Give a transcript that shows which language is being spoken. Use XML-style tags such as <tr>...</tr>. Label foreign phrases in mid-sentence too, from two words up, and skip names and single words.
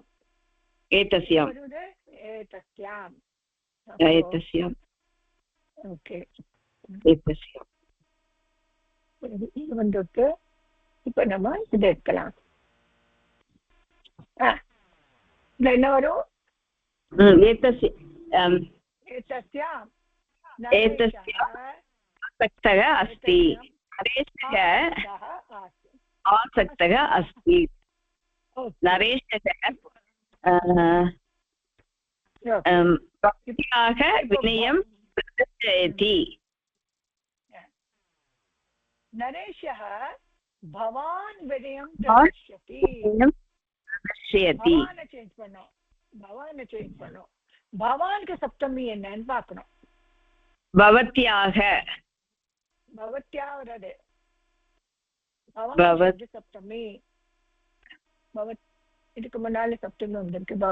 <ta>ஏதஸ்யாம் ஏதஸ்யாம் ஏதஸ்யாம். ஓகே, ஏதஸ்யாம் வந்துட்டு இப்ப நம்ம இதை எடுக்கலாம். என்ன வரும்?</ta> <sa>आसक्तः अस्ति. नरेशः आसक्तः अस्ति. नरेशः भक्त्याः विनयं प्रदर्शयति. नरेशः भवान् विनयं प्रदर्शयति.</sa> <ta>பவான் சேஞ்ச் பண்ணோம். பவானுக்கு சப்தமி என்னன்னு பார்க்கணும். பவத்யாக பவத்யா வருது. சப்தமி பவத் இதுக்கு முன்னால சப்தமி வந்திருக்கு.</ta>